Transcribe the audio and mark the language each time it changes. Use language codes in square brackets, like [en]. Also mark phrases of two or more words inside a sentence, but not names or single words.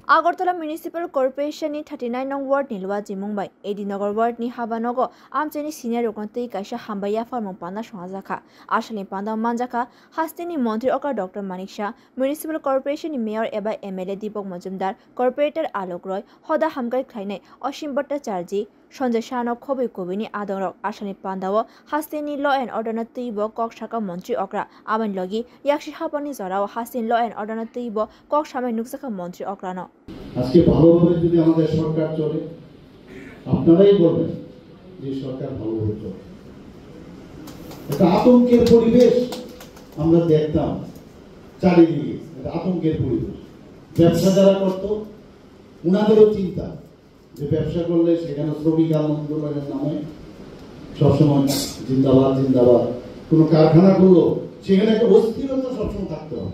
[trp] আগরতলা মিউনিসিপাল কর্পোরেশननि 39 नं वार्डनि लुवाजि मुंबाइ एडिनगर वार्डनि हाबानगो आमचेनि सिनियर रगन्तै काइसा हामबाया फार्मं पाना संजाखा आसामनि पान्दा मानजाखा हास्तिनि मन्त्री अका डॉक्टर मानिक शाह मिउनिसिपाल कर्पोरेशननि मेयर एबा एमएलए दीपक मजुमदार कॉर्पोरेटर आलोक रॉय हदा हामगाय खायनाय असीम भट्टाचार्य संजय शाहनो खबै कबिनि आदरक आसामनि पान्दाव हास्तिनि ल एन्ड अर्डर तैब कक शाखा मन्त्री अक्रा आबान लगी याक्षि हापानि जराव हास्तिनि ल एन्ड अर्डर तैब कक सामाय नुकसाखा मन्त्री अक्रानो [bn] আজকে ভালোভাবে যদি আমাদের সরকার চলে আপনারাই বলবেন যে সরকার ভালোভাবে চলে। এটা আতঙ্কের পরিবেশ আমরা দেখতাম চারিদিকে, এটা আতঙ্কের পরিবেশ। ব্যবসা যারা করত ওনাদেরও চিন্তা যে ব্যবসা করলে সেখানে শ্রমিক আন্দোলনের নামে সবসময় জিন্দাবাদ জিন্দাবাদ, কোনো কারখানা করলো সেখানে একটা অস্থিরতা সবসময় থাকতে হবে।